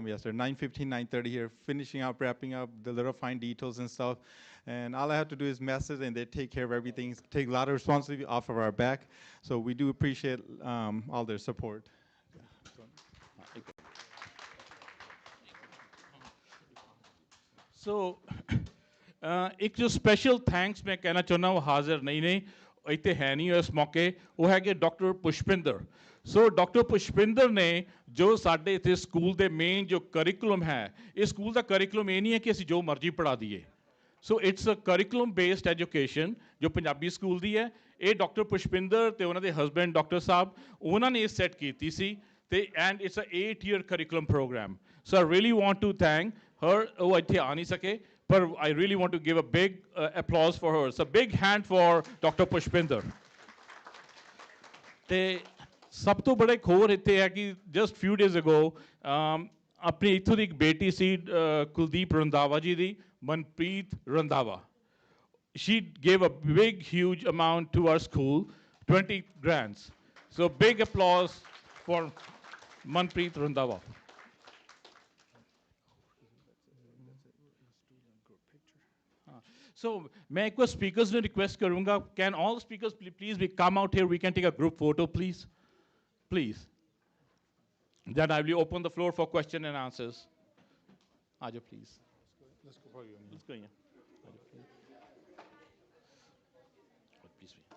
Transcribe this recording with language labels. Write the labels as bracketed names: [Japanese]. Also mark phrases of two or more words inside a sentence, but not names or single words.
[English] yesterday, 9:15, 9:30 here, finishing up, wrapping up the little fine details and stuff. And all I have to do is message, and they take care of everything, take a lot of responsibility off of our back. So we do appreciate all their support. So, [Punjabi] ਇੱਕ ਜੋ [English] special thanks [Punjabi] ਮੈਂ ਕਹਿਣਾ ਚਾਹੁੰਦਾ ਉਹ ਹਾਜ਼ਰ ਨਹੀਂ ਨੇ ਇੱਥੇ ਹੈ ਨਹੀਂ ਇਸ ਮੌਕੇ ਉਹ ਹੈਗੇ ਡਾਕਟਰ ਪੁਸ਼ਪਿੰਦਰ ਸੋ ਡਾਕਟਰ ਪੁਸ਼ਪਿੰਦਰ ਨੇ ਜੋ ਸਾਡੇ ਇੱਥੇ ਸਕੂਲ ਦੇ ਮੇਨ ਜੋ ਕਰਿਕੂਲਮ ਹੈ ਇਹ ਸਕੂਲ ਦਾ ਕਰਿਕੂਲਮ ਇਹ ਨਹੀਂ ਹੈ ਕਿ ਅਸੀਂ ਜੋ ਮਰਜ਼ੀ ਪੜ੍ਹਾ ਦਈਏ [English] so it's a curriculum based education [Punjabi] ਜੋ ਪੰਜਾਬੀ ਸਕੂਲ ਦੀ ਹੈ ਇਹ ਡਾਕਟਰ ਪੁਸ਼ਪਿੰਦਰ ਤੇ ਉਹਨਾਂ ਦੇ ਹਸਬੈਂਡ ਡਾਕਟਰ ਸਾਹਿਬ ਉਹਨਾਂ ਨੇ ਇਹ ਸੈੱਟ ਕੀਤੀ ਸੀ ਤੇ [English] and it's a 8-year curriculum program so I really want to thank her [Punjabi] ਉਹ ਇੱਥੇ ਆ ਨਹੀਂ ਸਕੇ [English] but I really want to give a big applause for her. So big hand for Dr. [Punjabi] Pushpinder. ਤੇ ਸਭ ਤੋਂ ਬੜਾ ਇੱਕ ਹੋਰ ਇੱਥੇ ਹੈ ਕਿ [English] just few days ago [Punjabi] ਆਪਣੀ ਇੱਥੋਂ ਦੀ ਇੱਕ ਬੇਟੀ ਸੀ ਕੁਲਦੀਪ ਰੰਧਾਵਾ ਜੀ ਦੀ ਮਨਪ੍ਰੀਤ ਰੰਧਾਵਾ [English] she gave a big huge amount to our school 20 grants so big applause for Manpreet Randhawa. So, [Hindi] मैं एक बार speakers ने request करूँगा, [English] can all speakers please come out here? We can take a group photo, please. Please. Then I will open the floor for question and answers. Aja, please. Let's go for you. Let's go, yeah. Please.